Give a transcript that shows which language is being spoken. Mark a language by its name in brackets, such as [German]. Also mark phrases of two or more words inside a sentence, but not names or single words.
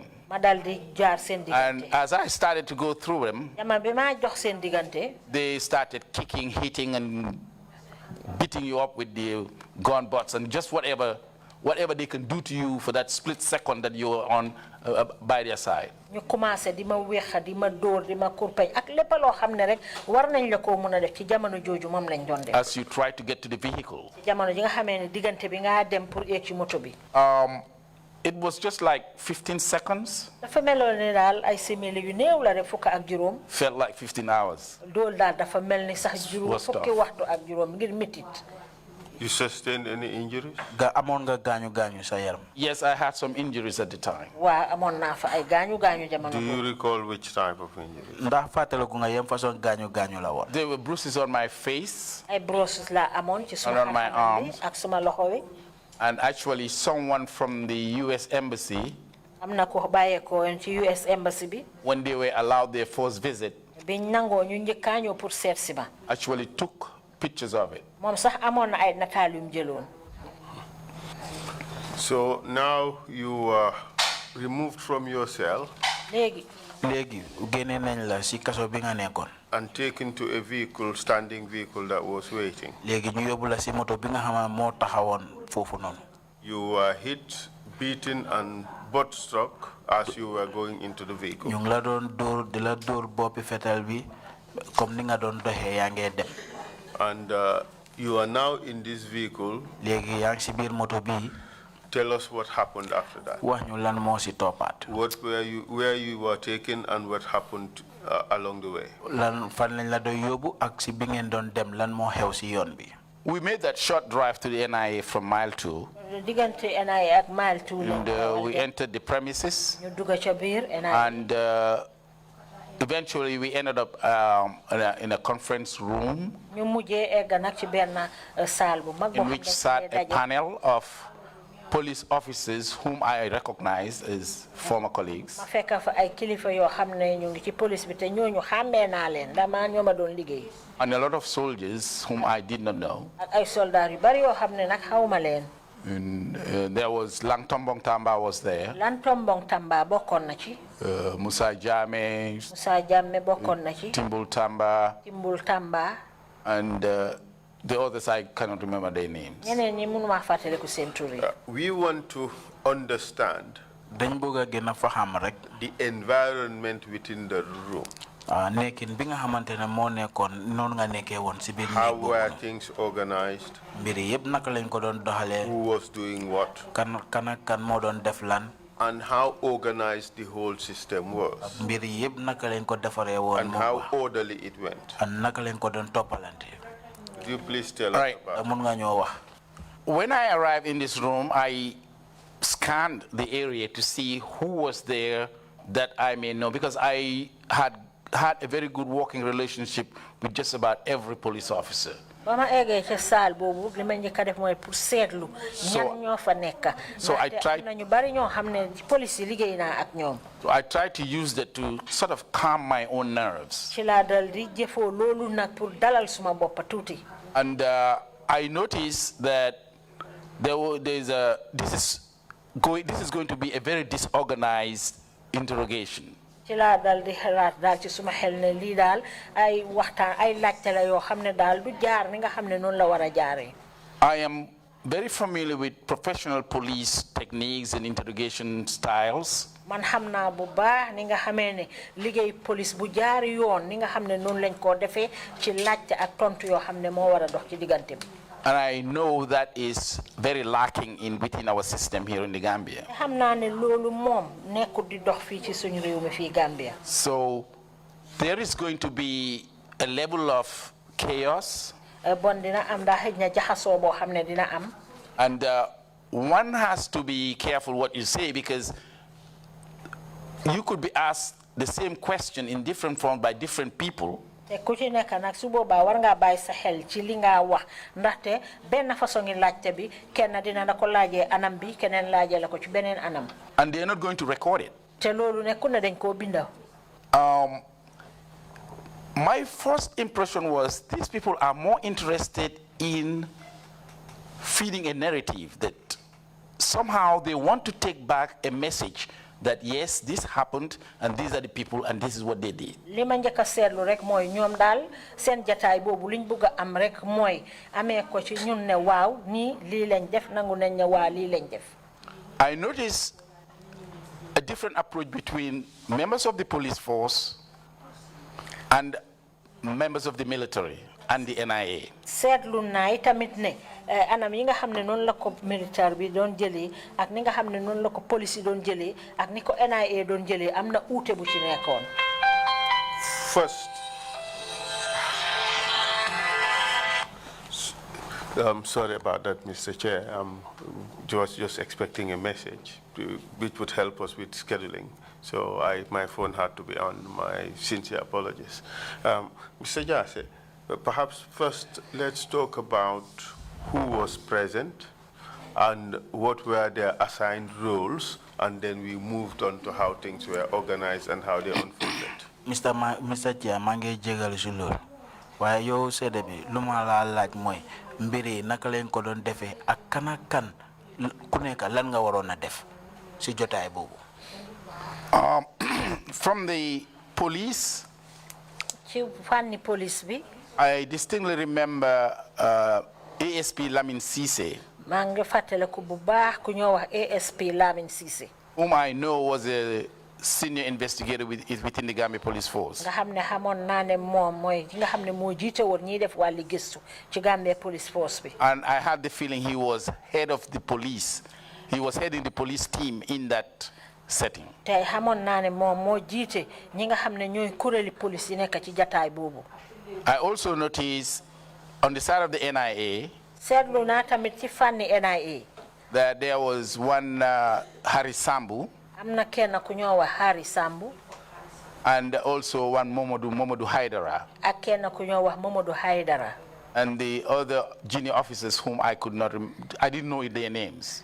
[English] And as I started to go through them, they started kicking, hitting, and beating you up with the gun butts and just whatever they can do to you for that split second that you're on by their side. [Wolof] ñu commencé di ma wéxa di ma dóor di ma kurpeñ ak lépp loo xam ne rek war nañ la koo mën a def ci jamono jooju moom lañ doon def. [English] As you try to get to the vehicle. [Wolof] ci jamono ji nga xamee ne diggante bi nga dem pour yéeg ci moto bi. [English] It was just like 15 seconds. [Wolof] dafa meloon ne daal ay simili yu néew la rek fukk ak juróom. [English] Felt like 15 hours. [Wolof] dool daal dafa mel ni sax juróom fukki waxtu ak juróom ngir métit. [English] You sustained any injuries? [Wolof] Amon nga gaañu gaañu sa yaram. [English] Yes, I had some injuries at the time. [Wolof] Waa amoon naa fa ay gaañu gaañu jamono. [English] Do you recall which type of injuries? [Wolof] Ndax fàttaliku nga yem façon gaañu gaañu la woon. [English] There were bruises on my face. [Wolof] ay bruises la amoon ci suma [English] And on my arms. [Wolof] ak suma loxo wi. [English] And actually, someone from the U.S. Embassy, [Wolof] am na ko bàyyeekoo ci US Embassy bi. [English] when they were allowed their first visit, [Wolof] biñ nangoo ñu njëkkaa ñëw pour seet si ma. [English] actually took pictures of it. [Wolof] moom sax amoon na ay nataal yu mu jëloon. [English] So now you are removed from your cell [Wolof] léegi génne nañ la si kaso bi nga nekkoon. [English] and taken to a vehicle, standing vehicle that was waiting. [Wolof] léegi ñu yóbbu la si moto bi nga xam ne moo taxawoon foofu noonu. [English] You were hit, beaten, and butt struck as you were going into the vehicle. [Wolof] ñu ngi la doon dóor di la dóor boppi fetal bi comme ni nga doon doxee yaa ngee dem. [English] And you are now in this vehicle. [Wolof] léegi yaa ngi si biir moto bi. [English] Tell us what happened after that. [Wolof] wax ñu lan moo si toppaat. [English] Where you were taken and what happened along the way. [Wolof] lan fan lañ la doon yóbbu ak si bi ngeen doon dem lan moo xew si yoon bi. [English] We made that short drive to the NIA from mile 2. [Wolof] diggante NIA ak mile 2. [English] And we entered the premises. [Wolof] ñu dugg ca biir NIA. [English] And eventually we ended up in a conference room [Wolof] ñu mujjee egg nag ci benn salle bu mag boo [English] in which sat a panel of police officers whom I recognize as former colleagues. [Wolof] ma fekk fa ay kilifa yoo xam ne ñu ngi ci police bi te ñooñu xàmmee naa leen dama ñoo ma doon liggéey. [English] And a lot of soldiers whom I did not know. [Wolof] ak ay soldats yu bari yoo xam ne nag xawma leen. [English] And there was Langtombong Tamba was there. [Wolof] Langtombong Tamba bokkoon na ci. [English] Musa Jammeh. [Wolof] Musa Jammeh bokkoon na ci. [English] Timbul Tamba. [Wolof] Timbul Tamba. [English] And the others I cannot remember their names. [Wolof] ñeneen ñi mënuma fàttaliku seen tur yi. [English] We want to understand [Wolof] dañ bëgg a gën a faxam rek. [English] the environment within the room. [Wolof] nekkin bi nga xamante ne moo nekkoon noonu nga nekkee woon si biir. [English] How were things organized? [Wolof] mbiri yëpp naka lañ ko doon doxalee. [English] Who was doing what? [Wolof] kan ak kan moo doon def lan. [English] And how organized the whole system was. [Wolof] mbiri yëpp naka lañ ko defaree woon. [English] And how orderly it went. [Wolof] and naka lañ ko doon toppalante. [English] Could you please tell us about it? [Wolof] mun nga ñoo wax. [English] When I arrived in this room, I scanned the area to see who was there that I may know, because I had a very good working relationship with just about every police officer. [Wolof] ba ma eggee ca saal boobu li ma njëkk a def mooy pour seetlu ñan ñoo fa nekk. [English] So I tried. [Wolof] nañu bari ñoo xam ne police yi liggéey naa ak ñoom. [English] So I tried to use that to sort of calm my own nerves. [Wolof] ci laa dal di jëfoo loolu nag pour dalal suma boppa tuuti. [English] And I noticed that this is going to be a very disorganized interrogation. [Wolof] ci laa dal di xalaat daal ci suma xel ne lii daal ay waxtaan ay laajte la yoo xam ne daal du jaar ni nga xam ne noonu la war a jaaree. [English] I am very familiar with professional police techniques and interrogation styles. [Wolof] man xam naa bu baax ni nga xamee ne liggéey police bu jaar yoon ni nga xam ne noonu lañ koo defee ci laajte ak tontu yoo xam ne moo war a dox ci diggante bi. [English] And I know that is very lacking within our system here in the Gambia. [Wolof] xam naa ne loolu moom nekkul di dox fii ci suñu réew mi fii Gambia. [English] So there is going to be a level of chaos. [Wolof] bon dina am ndax xëj na jaxasoo boo xam ne dina am. [English] And one has to be careful what you say, because you could be asked the same question in different forms by different people. [Wolof] te ku ci nekk nag su boobaa war ngaa bàyyi sa xel ci li nga wax ndaxte benn façon ngi laajte bi kenn dina la ko laajee anam bi keneen laajee la ko ci beneen anam. [English] And they are not going to record it. [Wolof] te loolu nekku ne dañ koo binda. [English] My first impression was these people are more interested in feeding a narrative that somehow they want to take back a message that yes, this happened and these are the people and this is what they did. [Wolof] li ma njëkk a seetlu rek mooy ñoom daal seen jataay boobu liñ bëgg a am rek mooy amee ko ci ñun ne waaw nii lii lañ def nangu nañ ne waa lii lañ def. [English] I noticed a different approach between members of the police force and members of the military and the NIA. [Wolof] Seetlu naa itamit ne anam yi nga xam ne noonu la ko militaire bi doon jëlee ak ni nga xam ne noonu la ko police yi doon jëlee ak ni ko NIA doon jëlee am na uute bu ci nekkoon. [English] First, I'm sorry about that, Mr. Chair. I'm just expecting a message which would help us with scheduling. So my phone had to be on. My sincere apologies. Mr. Jasseh, perhaps first let's talk about who was present and what were their assigned roles, and then we moved on to how things were organized and how they unfolded. Mr. Chair, [Wolof] mangi jegal si lool. Waaye yow seede bi lu ma la laaj mooy mbiri naka leen ko doon defee ak kan ak kan ku nekk lan nga waroon a def si jotaay boobu. [English] From the police, [Wolof] ci fànni police bi. [English] I distinctly remember ASP Lamin Cisse. [Wolof] maa ngi fàttaliku bu baax ku ñoo wax ASP Lamin Cisse. [English] Whom I know was a senior investigator within the Gambia Police Force. [Wolof] nga xam ne xamoon naa ne moom mooy nga xam ne moo jiite woon ñiy def wàlli gëstu ci Gambia Police Force bi. [English] And I had the feeling he was head of the police. He was heading the police team in that setting. [Wolof] tey xamoon naa ne moom moo jiite ñi nga xam ne ñooy kuréeli police yi nekk ci jataay boobu. [English] I also noticed on the side of the NIA [Wolof] seetlu naa tamit ci fànni NIA. [English] that there was one Harry Sambu. [Wolof] am na kenn ku ñoo wax Harry Sambu. [English] And also one Momodu Haidara. [Wolof] ak kenn ku ñoo wax Momodu Haidara. [English] And the other junior officers whom I could not, I didn't know their names.